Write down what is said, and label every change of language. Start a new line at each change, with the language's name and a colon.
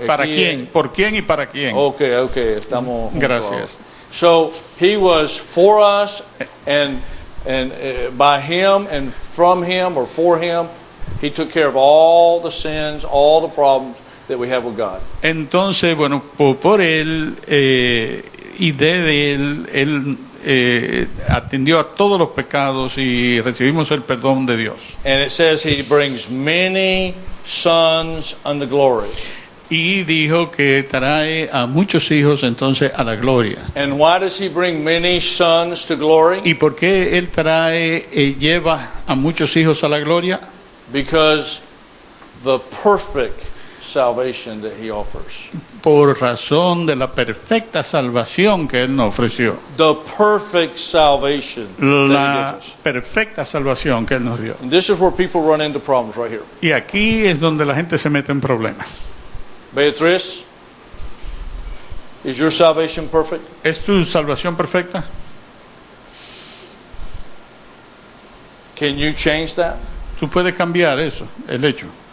Spanish: ¿Para aquí- quién? ¿Por quién y para quién? Okay, estamos juntos Gracias. ahora.
English: So he was for us, and by him and from him or for him, he took care of all the sins, all the problems that we have with God.
Spanish: Entonces, bueno, por él y de él atendió a todos los pecados y recibimos el perdón de Dios.
English: And it says he brings many sons unto glory.
Spanish: Y dijo que trae a muchos hijos entonces a la gloria.
English: And why does he bring many sons to glory?
Spanish: ¿Y por qué él lleva a muchos hijos a la gloria?
English: Because the perfect salvation that he offers.
Spanish: Por razón de la perfecta salvación que él nos ofreció.
English: The perfect salvation that he
Spanish: La
English: gives us.
Spanish: perfecta salvación que él nos dio.
English: And this is where people run into problems right here.
Spanish: Y aquí es donde la gente se mete en problemas.
English: Beatriz, is your salvation perfect?
Spanish: ¿Es tu salvación perfecta?
English: Can you change that?
Spanish: Tú puedes cambiar eso, el hecho.